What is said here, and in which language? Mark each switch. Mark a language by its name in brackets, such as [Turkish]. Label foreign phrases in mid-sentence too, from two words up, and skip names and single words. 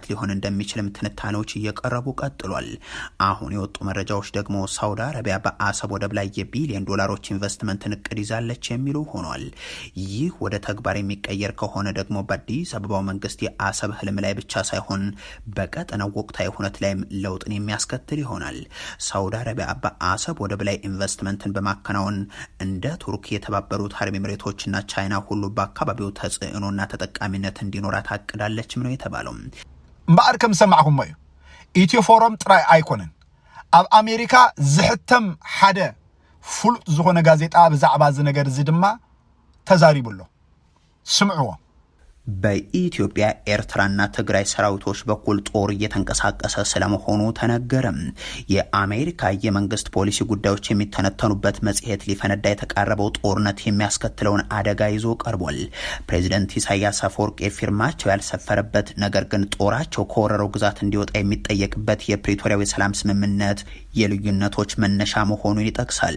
[Amharic] ሊሆን እንደሚችልም ትንታኔዎች እየቀረቡ ቀጥሏል። አሁን የወጡ መረጃዎች ደግሞ ሳውዲ አረቢያ በአሰብ ወደብ ላይ የቢሊዮን ዶላሮች ኢንቨስትመንትን እቅድ ይዛለች የሚሉ ሆኗል። ይህ ወደ ተግባር የሚቀየር ከሆነ ደግሞ በአዲስ አበባው መንግስት የአሰብ ህልም ላይ ብቻ ሳይሆን በቀጠናው ወቅታዊ ሁነት ላይም ለውጥ የሚያስከትል ይሆናል። ሳውዲ አረቢያ በአሰብ ወደብ ላይ ኢንቨስትመንትን በማከናወን እንደ ቱርክ፣ የተባበሩት አረብ ኤሚሬቶችና ቻይና ሁሉ በአካባቢው ተጽዕኖና ተጠቃሚነት እንዲኖራት አቅዳለችም ነው የተባለው። [Tigrinya] እምበኣር ከም ሰማዕኩም እዩ ኢትዮ ፎረም ጥራይ አይኮነን ኣብ አሜሪካ ዝሕተም ሓደ ፍሉጥ ዝኾነ ጋዜጣ ብዛዕባ ዝነገር እዚ ድማ ተዛሪቡሎ ስምዕዎ። [Amharic] በኢትዮጵያ ኤርትራና ትግራይ ሰራዊቶች በኩል ጦር እየተንቀሳቀሰ ስለመሆኑ ተነገረም። የአሜሪካ የመንግስት ፖሊሲ ጉዳዮች የሚተነተኑበት መጽሔት ሊፈነዳ የተቃረበው ጦርነት የሚያስከትለውን አደጋ ይዞ ቀርቧል። ፕሬዝዳንት ኢሳያስ አፈወርቂ ፊርማቸው ያልሰፈረበት ነገር ግን ጦራቸው ከወረረው ግዛት እንዲወጣ የሚጠየቅበት የፕሪቶሪያው የሰላም ስምምነት የልዩነቶች መነሻ መሆኑን ይጠቅሳል።